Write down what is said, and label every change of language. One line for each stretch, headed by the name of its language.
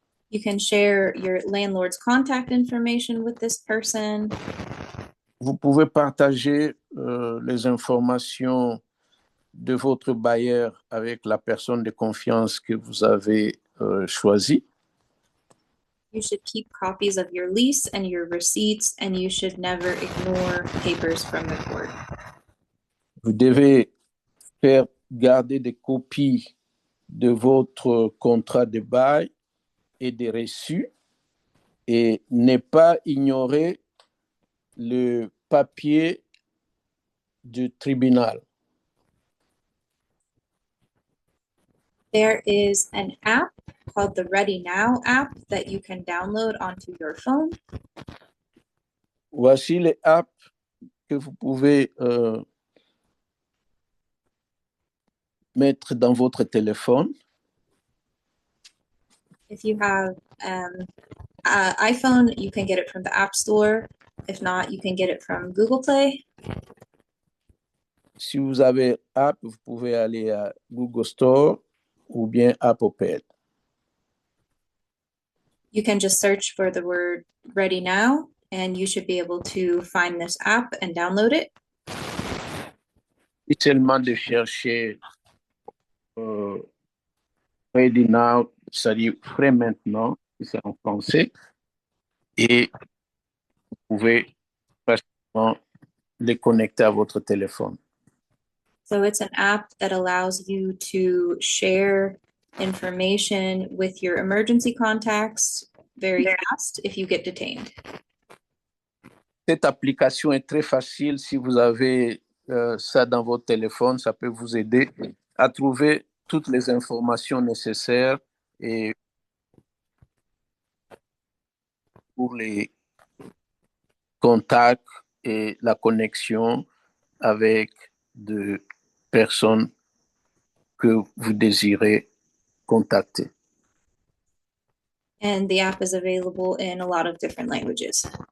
English: You can share your landlord's contact information with this person.
French: Vous pouvez partager les informations de votre bailleur avec la personne de confiance que vous avez choisie.
English: You should keep copies of your lease and your receipts, and you should never ignore papers from the court.
French: Vous devez faire garder des copies de votre contrat de bail et des reçus, et ne pas ignorer le papier du tribunal.
English: There is an app called the Ready Now app that you can download onto your phone.
French: Voici les apps que vous pouvez mettre dans votre téléphone.
English: If you have iPhone, you can get it from the App Store. If not, you can get it from Google Play.
French: Si vous avez app, vous pouvez aller à Google Store ou bien Apple Pay.
English: You can just search for the word Ready Now, and you should be able to find this app and download it.
French: C'est seulement de chercher Ready Now, c'est-à-dire prêt maintenant, c'est en français, et vous pouvez facilement les connecter à votre téléphone.
English: So it's an app that allows you to share information with your emergency contacts very fast if you get detained.
French: Cette application est très facile. Si vous avez ça dans votre téléphone, ça peut vous aider à trouver toutes les informations nécessaires et pour les contacts et la connexion avec des personnes que vous désirez contacter.
English: And the app is available in a lot of different languages.